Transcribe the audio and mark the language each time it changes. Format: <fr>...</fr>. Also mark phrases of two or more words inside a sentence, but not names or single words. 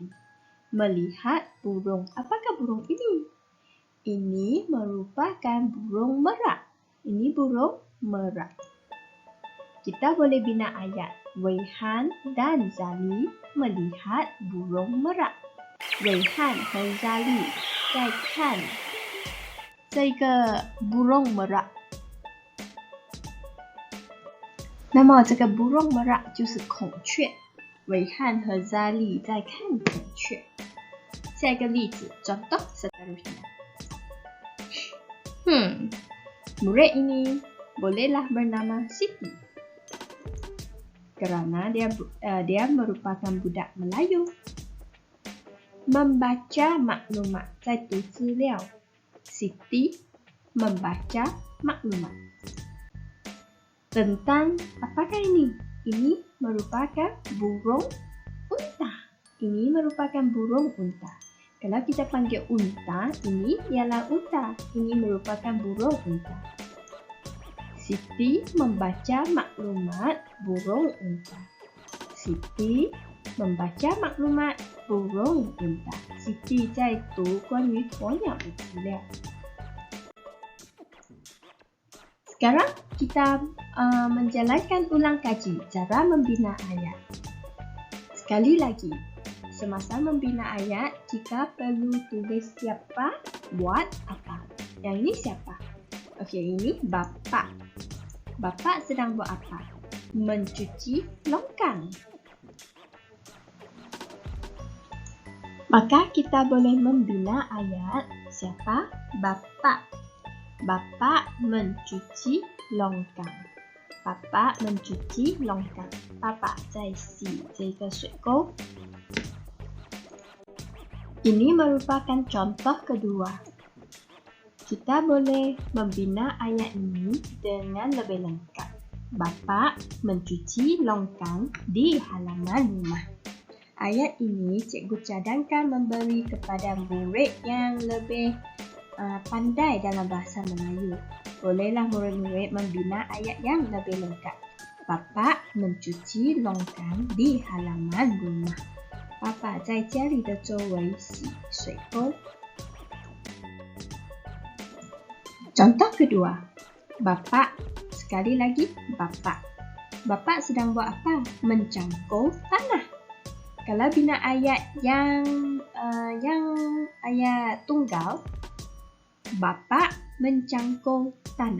<ms>Melihat burung. Apakah burung ini? Ini merupakan burung merak. Ini burung merak. Kita boleh bina ayat. Weihan dan Zali melihat burung merak.</ms> <zh>Weihan dan Zali 在看这个</zh> <ms>burung merak.</ms> <zh>那么这个</zh> <ms>burung merak</ms> <zh>就是孔雀。Weihan和 Zali 在看孔雀。下一个例子</zh> <ms>contoh seterusnya. Murid ini bolehlah bernama Siti. Kerana dia merupakan budak Melayu. Membaca maklumat,</ms> <zh>在读资料.</zh> <ms>Siti membaca maklumat. Tentang apakah ini? Ini merupakan burung unta. Ini merupakan burung unta. Kalau kita panggil unta, ini ialah unta. Ini merupakan burung unta. Siti membaca maklumat burung unta. Siti membaca maklumat burung unta. Siti</ms> <zh>在读关于鸵鸟的资料。</zh> <ms>Sekarang kita menjalankan ulang kaji cara membina ayat. Sekali lagi, semasa membina ayat, kita perlu tulis siapa buat apa. Yang ini siapa? Okey, ini bapa. Bapa sedang buat apa? Mencuci longkang. Maka kita boleh membina ayat siapa? Bapa. Bapa mencuci longkang. Bapa mencuci longkang. Bapa</ms> <zh>在洗这个水沟。</zh> <ms>Ini merupakan contoh kedua. Kita boleh membina ayat ini dengan lebih lengkap. Bapa mencuci longkang di halaman rumah. Ayat ini cikgu cadangkan memberi kepada murid yang lebih pandai dalam bahasa Melayu. Bolehlah murid-murid membina ayat yang lebih lengkap. Bapa mencuci longkang di halaman rumah.</ms> <zh>Bapa 在家里的周围洗水沟。</zh> <ms>Contoh kedua, Bapak. Sekali lagi, Bapak. Bapak sedang buat apa? Mencangkul tanah. Kalau bina ayat yang ayat tunggal, Bapak mencangkul tanah.</ms>